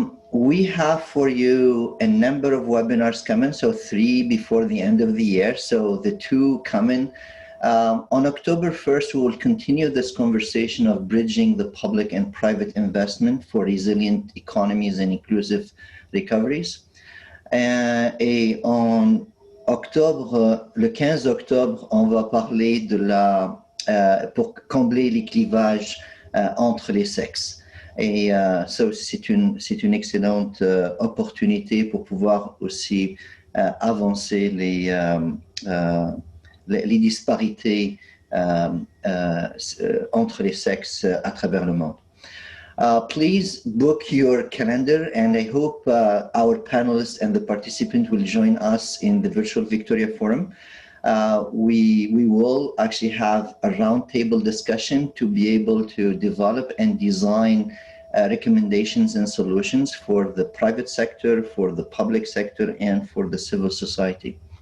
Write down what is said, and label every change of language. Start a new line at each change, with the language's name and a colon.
English: We have for you a number of webinars coming, so 3 before the end of the year. So the 2 coming. On October 1st, we will continue this conversation of bridging the public and private investment for resilient economies and inclusive recoveries.
French: Et en octobre, le 15 octobre, on va parler de pour combler les clivages entre les sexes. Et ça, c'est une excellente opportunité pour pouvoir aussi avancer les disparités entre les sexes à travers le monde.
English: Please book your calendar, and I hope our panelists and the participants will join us in the virtual Victoria Forum. We will actually have a roundtable discussion to be able to develop and design recommendations and solutions for the private sector, for the public sector, and for the civil society.